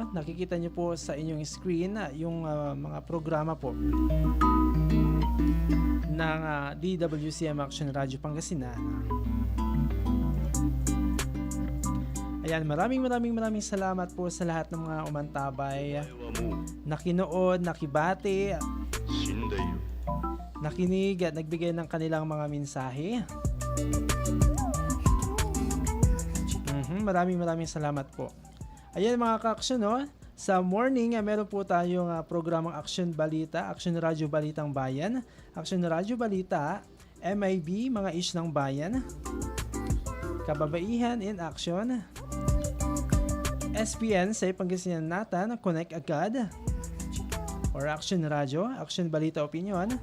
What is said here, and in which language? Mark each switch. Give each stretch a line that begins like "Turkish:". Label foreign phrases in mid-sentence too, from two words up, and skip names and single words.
Filipino: Nakikita nyo po sa inyong screen yung mga programa po ng DWCM Action Radio Pangasinan. Ayan, maraming salamat po sa lahat ng mga umantabay, nakinood, nakibati,
Japanese: 死んでいる
Filipino: nakinig at nagbigay ng kanilang mga mensahe. Maraming salamat po. Ayan mga ka-aksyon, no? Sa morning, meron po tayong programang Action Balita, Action Radio Balitang Bayan, Action Radio Balita, MIB, mga ish ng bayan, Kababaihan in Action, SPN sa Pangasinan Natin, Connect Agad, or Action Radio, Action Balita Opinion.